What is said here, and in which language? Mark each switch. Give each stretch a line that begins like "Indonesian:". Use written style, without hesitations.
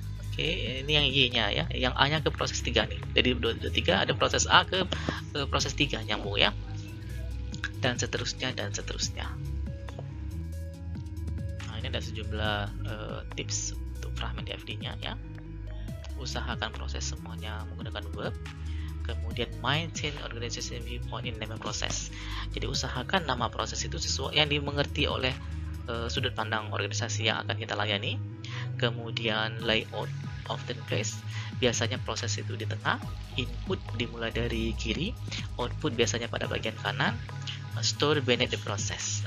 Indonesian: Oke, ini yang Y-nya ya, yang A-nya ke proses 3 nih. Jadi 2.3 ada proses A ke proses 3 nyambung ya. Dan seterusnya dan seterusnya. Nah, ini ada sejumlah tips untuk fragment DFD-nya ya. Usahakan proses semuanya menggunakan verb. Kemudian
English: maintain organization viewpoint in name process.
Indonesian: Jadi usahakan nama proses itu sesuai yang dimengerti oleh sudut pandang organisasi yang akan kita layani. Kemudian
English: layout of the place,
Indonesian: biasanya proses itu di tengah, input dimulai dari kiri, output biasanya pada bagian kanan,
English: store beneath the process.